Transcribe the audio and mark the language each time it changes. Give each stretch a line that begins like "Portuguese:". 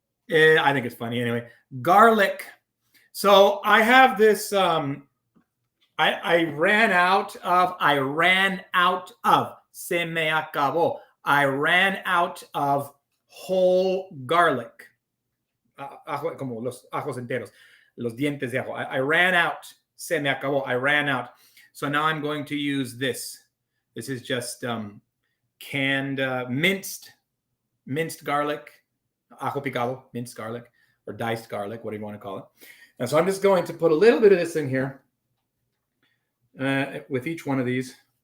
English: I think it's funny anyway. Garlic. So I have this. I ran out of.
Spanish: Se me acabó.
English: I ran out of whole garlic.
Spanish: Ajo, como los ajos enteros, los dientes de ajo.
English: I ran out.
Spanish: Se me acabó.
English: I ran out. So now I'm going to use this. This is just canned minced garlic,
Spanish: ajo picado,
English: minced garlic, or diced garlic, whatever you want to call it. And so I'm just going to put a little bit of this in here with each one of these.